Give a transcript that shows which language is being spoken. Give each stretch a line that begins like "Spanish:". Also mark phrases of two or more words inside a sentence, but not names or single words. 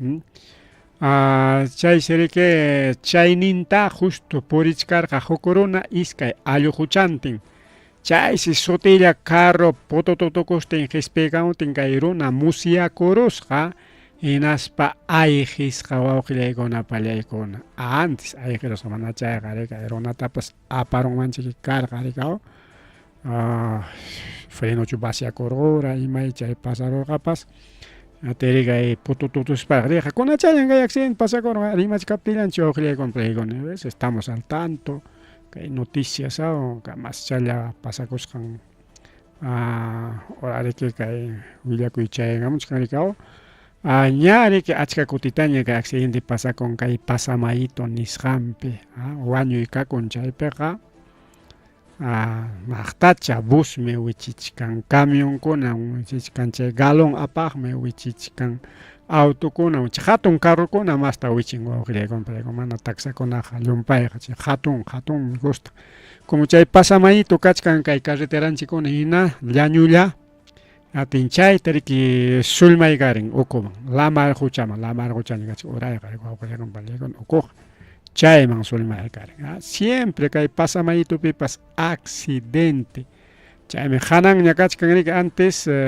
Quechua: chay sirike chayninta justo purichkarqa huk runa iskay alluquchantin chaysi sutilla carro pututukustin hisp'ikamutin kay runa musyakurusqa hinaspa ayqisqa wawqilaykuna pallaykuna antes ayqirusqa mana chayqa kay runatapas aparunmanchik karqa rikaw frenochu vaciakurura imay chay pasarurqapas aterikay putututusparaq riqa kunachallan kay accidente pasakurqa Rimacha kaptillanchik wawqilaykuna pallaykuna
Spanish: estamos al tanto
Quechua: kay noticias mas challa pasakusqan orariki kay willakuy chayaykamunchik rikaw ña riki achka kutitaña kay accidente pasakun kay pasamayito nisqanpi wañuykakun chaypiqa maqtacha busmi wichichkan camionkuna wichichkan chay galon apaqmi wichichkan autokuna hatun carrokuna masta wichin wawqilaykuna pallaykuna mana taxakunaqa llumpayqa chay hatun gusta como chay pasamayito kachkan kay carreteranchikkuna hina llañulla atin chayta riki sulmay karin ukuman lamar huchaña kachik urayqa wawqilaykuna pallaykuna ukuqa chayman sulmay karin siempre kay pasamayitopipas accidente chaymi hananña kachkan riki antes